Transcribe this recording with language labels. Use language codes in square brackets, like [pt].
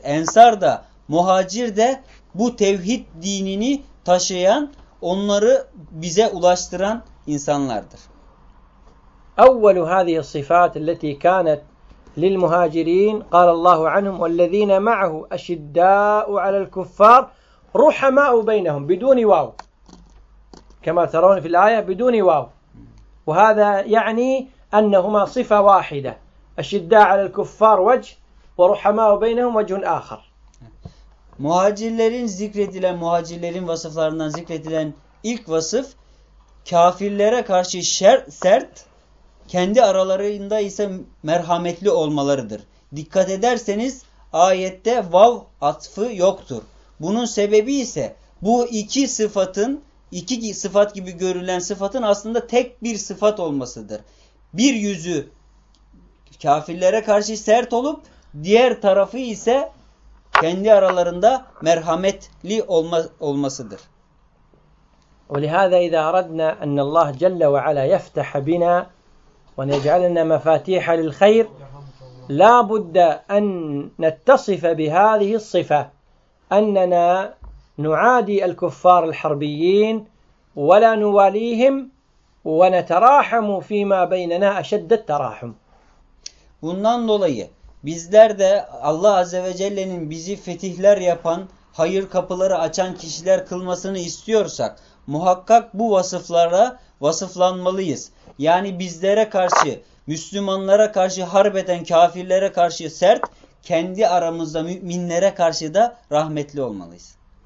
[tr] Ensar da muhacir de bu tevhid dinini taşıyan onları bize ulaştıran insanlardır. [ar] أول هذه الصفات التي كانت للمهاجرين قال الله عنهم والذين معه أشداء على الكفار رحماء بينهم بدون واو كما ترون في الآية بدون واو وهذا يعني أنهما صفة واحدة أشداء على الكفار وجه ورحماء بينهم وجه آخر [tr] مهاجرين zikredilen مهاجرين vasıflarından zikredilen ilk vasıf kafirlere karşı sert kendi aralarında ise merhametli olmalarıdır. Dikkat ederseniz ayette vav atfı yoktur. Bunun sebebi ise bu iki sıfat gibi görülen sıfatın aslında tek bir sıfat olmasıdır. Bir yüzü kafirlere karşı sert olup diğer tarafı ise kendi aralarında merhametli olmasıdır. [ar] وَلِهَذَا اِذَا اَرَدْنَا اَنَّ اللّٰهَ جَلَّ وَعَلَى يَفْتَحَ بِنَا ونجعلنا مفاتيح للخير لا بد أن نتصف بهذه الصفة أننا نعادي الكفار الحربيين ولا نواليهم ونتراحم فيما بيننا أشد التراحم. [tr] Bundan dolayı bizler de Allah Azze ve Celle'nin bizi fetihler yapan, hayır kapıları açan kişiler kılmasını istiyorsak muhakkak bu vasıflara vasıflanmalıyız. Yani bizlere karşı, Müslümanlara karşı harp eden kafirlere karşı sert, kendi aramızda müminlere karşı da rahmetli olmalıyız.